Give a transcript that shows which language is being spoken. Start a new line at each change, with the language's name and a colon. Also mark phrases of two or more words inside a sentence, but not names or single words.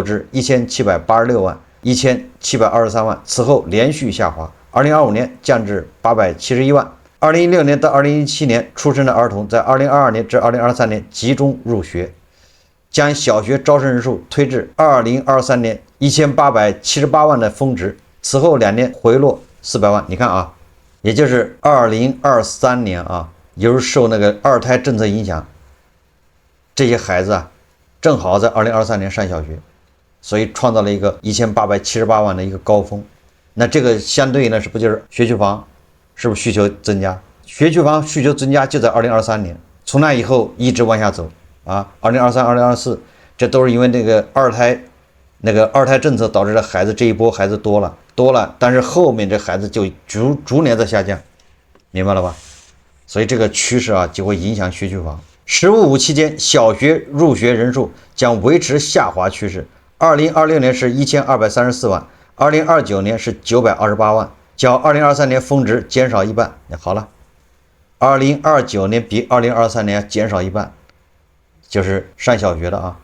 Chinese: 至1786萬、1723萬，此後連續下滑。2025年降至871萬。2016年到2017年出生的兒童，在2022年至2023年集中入學，將小學招生人數推至2023年1878萬的峰值，此後2年回落400 萬。你看啊，也就是2023年啊，由於受那個二胎政策影響，這些孩子啊，正好在2023年上小學，所以創造了一個1878萬的一個高峰。那這個相對呢，是不就是學區房是不是需求增加？學區房需求增加就在2023年，從那以後一直往下走啊。2023、2024，這都是因為那個二胎政策導致的孩子，這一波孩子多了，但是後面這孩子就逐年在下降，明白了吧？所以這個趨勢啊就會影響學區房。“十五五”期間，小學入學人數將維持下滑趨勢。2026年是1234萬，2029年是928萬，較2023年峰值減少一半。好了，2029年比2023年減少一半，就是上小學的啊。